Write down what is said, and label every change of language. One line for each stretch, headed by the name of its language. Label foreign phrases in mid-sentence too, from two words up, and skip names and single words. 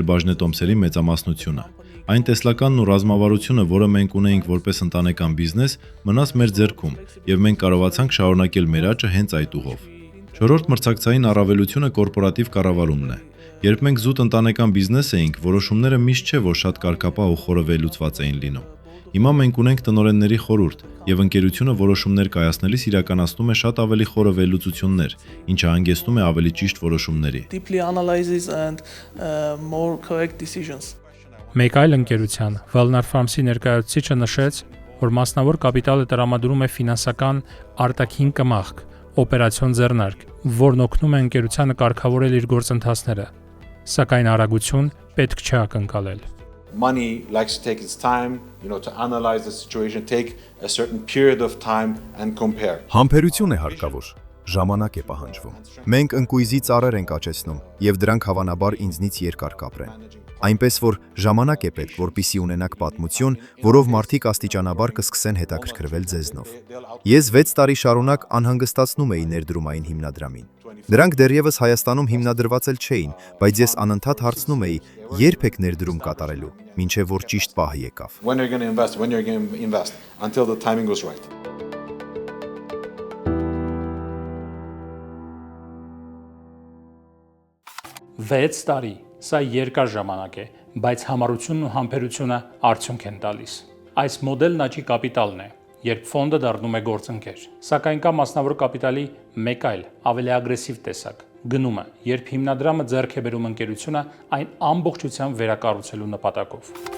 Armenian: բաժնետոմսերի մեծամասնությունը։ Այն տեսլականն ու ռազմավարությունը, որը մենք ունեինք որպես ընտանեկան բիզնես, մնաց մեր ձեռքում, եւ մենք կարողացանք շարունակել մեր աճը հենց այդ ուղով։ Չորրորդ մրցակցային առավելությունը կորպորատիվ կառավարումն է։ Երբ մենք զուտ ընտանեկան բիզնես էինք, որոշումները միշտ չէ, որ շատ կարգապահ ու խորովելուծված էին լինում։ Հիմա մենք ունենք տնօրենների խորհուրդ, եւ ընկերությունը որոշումներ կայացնելիս իրականացնում է շատ ավելի խորովելուծություններ, ինչը հանգեցնում է ավելի ճիշտ որոշումների։
English: Deeply analyzes and more correct decisions.
Armenian: Մեկ այլ ընկերության Valnar Farms-ի ներկայացուցիչը նշեց, որ մասնավոր կապիտալը տրամադրում է ֆինանսական արտաքին կմախք, օպերացիոն ձեռնարկ, որն օգնում է ընկերությանը կարգավորել իր գործընթացները, սակայն արագություն պետք չէ ակնկալել։
English: Money likes to take its time, to analyze the situation, take a certain period of time and compare.
Armenian: Համբերություն է հարկավոր, ժամանակ է պահանջվում։ Մենք ընկույզի ծառեր ենք աճեցնում, եւ դրանք հավանաբար ինձնից երկար կապրեն։ Այնպես որ ժամանակ է պետք, որպիսի ունենաք պատմություն, որով մարդիկ աստիճանաբար կսկսեն հետաքրքրվել ձեզնով։ Ես 6 տարի շարունակ անհանգստացնում էի ներդրումային հիմնադրամին։ Նրանք դեռևս Հայաստանում հիմնադրված էլ չէին, բայց ես անընդհատ հարցնում էի, երբ եք ներդրում կատարելու, մինչև որ ճիշտ պահը եկավ։
English: When you're going to invest until the timing was right.
Armenian: Վեց տարի, սա երկար ժամանակ է, բայց համառությունն ու համբերությունը արդյունք են տալիս։ Այս մոդելն աճի կապիտալն է, երբ ֆոնդը դառնում է գործընկեր։ Սակայն կա մասնավոր կապիտալի մեկ այլ, ավելի ագրեսիվ տեսակ՝ գնումը, երբ հիմնադրամը ձեռք է բերում ընկերությունը այն ամբողջությամբ վերակառուցելու նպատակով։